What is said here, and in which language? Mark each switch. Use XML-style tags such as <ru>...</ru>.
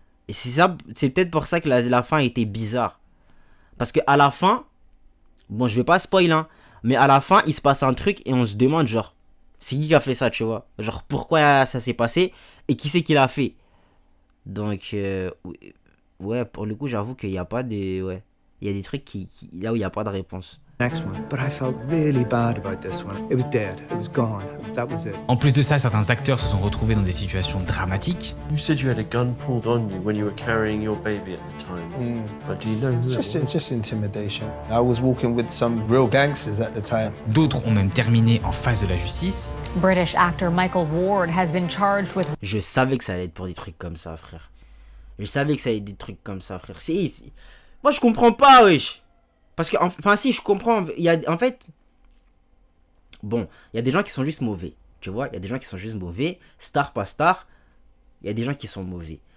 <fr>Et c'est peut-être pour ça que la fin était bizarre. Parce que à la fin, bon je vais pas spoil hein, mais à la fin il se passe un truc et on se demande genre, c'est qui a fait ça, tu vois? Genre pourquoi ça s'est passé et qui c'est qui l'a fait? Donc ouais, pour le coup j'avoue qu'il n'y a pas de... Ouais, il y a des trucs là où il n'y a pas de réponse.</fr> <en>Next one, but I felt really bad about this one. It was dead, it was gone, that was it.</en> <fr>En plus de ça, certains acteurs se sont retrouvés dans des situations dramatiques.</fr> <en>You said you had a gun pulled on you when you were carrying your baby at the time. But do you know who It's just intimidation. I was walking with some real gangsters at the time.</en> <fr>D'autres ont même terminé en face de la justice.</fr> <en>British actor Michael Ward has been charged with...</en> <fr>Je savais que ça allait être pour des trucs comme ça, frère. Je savais que ça allait être des trucs comme ça, frère. Moi, je comprends pas, wesh. Parce que, enfin, si, je comprends. Il y a, en fait, bon, il y a des gens qui sont juste mauvais. Tu vois, il y a des gens qui sont juste mauvais. Star, pas star. Il y a des gens qui sont mauvais.</fr>